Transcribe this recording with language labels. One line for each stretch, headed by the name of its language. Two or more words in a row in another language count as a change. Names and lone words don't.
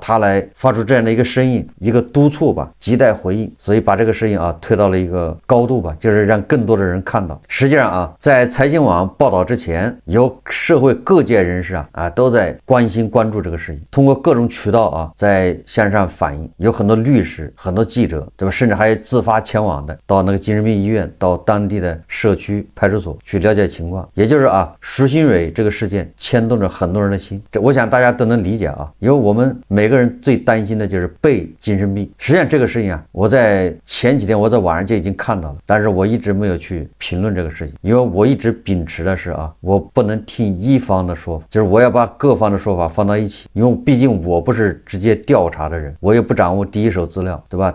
Chinese: 他來發出這樣的一個聲音，一個督促吧，亟待回應，所以把這個聲音啊推到了一個高度吧，就是讓更多的人看到。實際上啊，在財新網報道之前，有社會各界人士啊都在關心關注這個事情，通過各種渠道啊在向上反映，有很多律師、很多記者，對吧？甚至還有自發前往的，到那個精神病医院，到当地的社区派出所去了解情況。也就是啊，徐新蕊這個事件牽動着很多人的心，這我想大家都能理解啊，因為我們每個人最擔心的就是被精神病。實際上這個事情啊，我在前幾天我在網上就已經看到了，但是我一直没有去評論這個事情，因為我一直秉持的是啊，我不能聽一方的說法，就是我要把各方的說法放到一起，因为畢竟我不是直接調查的人，我也不掌握第一手資料，對吧？